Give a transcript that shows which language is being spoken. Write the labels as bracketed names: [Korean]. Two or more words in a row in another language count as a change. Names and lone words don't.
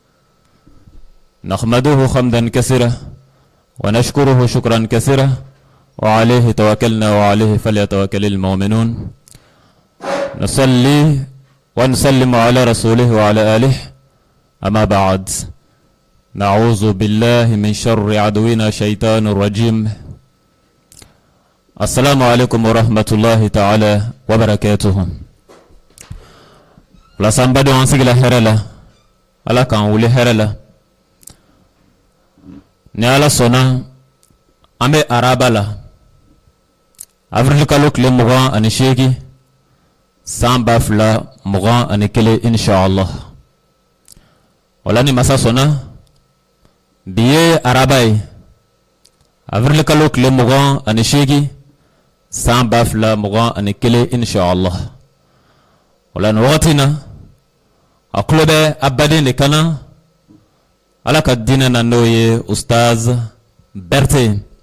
[Arabic] نحمده حمدا كثيرا ونشكره شكرا كثيرا وعليه توكلنا وعليه فليتوكل المؤمنون نصلي ونسلم على رسوله وعلى آله أما بعد نعوذ بالله من شر عدونا شيطان الرجيم السلام عليكم ورحمة الله تعالى وبركاته لا سامبادو انسيغلا هرلا [Bambara] ala kan wuli hɛrɛ la ni ala sɔnna an bɛ araba la avril kalo tile 28 san 2021 inshallah wala ni masa sɔnna bi ye araba ye avril kalo tile 28 san 2021 inshallah wala ni wagati na a kulo bɛ abaden de kana ala ka dinɛ na n'o ye Ustaz Berté